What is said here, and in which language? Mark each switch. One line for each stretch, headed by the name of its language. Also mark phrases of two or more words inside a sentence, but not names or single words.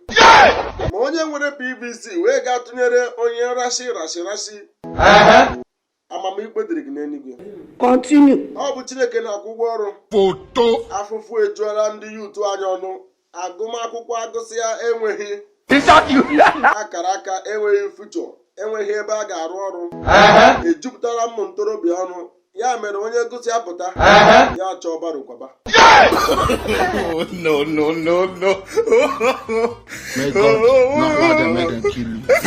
English: Yeah!
Igbo: Ma onye nwere P V C wee gaa tụnyere onye rashi, rashi, rashi, Uh-huh. amamikpe dịrị gị n'eluigwe.
English: Continue.
Igbo: Ọ bụ Chineke na-akwụ ụgwọ ọrụ.
English: Foto!
Igbo: Afụfụ ejuola ndị yuutu anyị ọnụ. Agụmakwụkwọ agụsịa enweghị.
English: Is that you?
Igbo: Akara aka enweghị future, enweghị ebe a ga-arụ ọrụ. Uh-huh. Ejupụtara ụmụ ntorobịa ọnụ. Ya mere onye gụsịa pụta, Uh-huh. ya chọọ baro kwaba.
English: Yeah! Oh, no, no, no, no. May God not allow them, may them kill you.